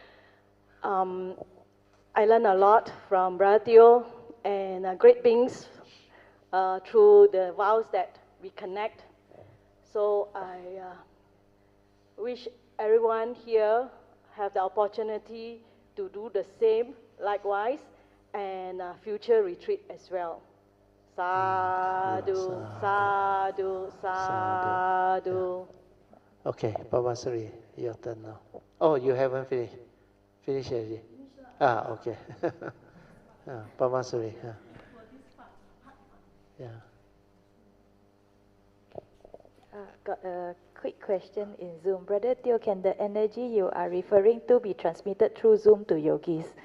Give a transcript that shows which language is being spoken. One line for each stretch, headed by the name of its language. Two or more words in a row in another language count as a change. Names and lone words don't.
English: I learned a lot from Brother Teo and great beings through the vows that we connect. So I wish everyone here have the opportunity to do the same, likewise, and future retreat as well.
Pali: Sadhu, sadhu, sadhu.
English: Okay, Padmasuri, your turn now. Oh, you haven't finished? Finished already? Okay. Padmasuri. Yeah. Got a quick question in Zoom. Brother Teo, can the energy you are referring to be transmitted through Zoom to yogis?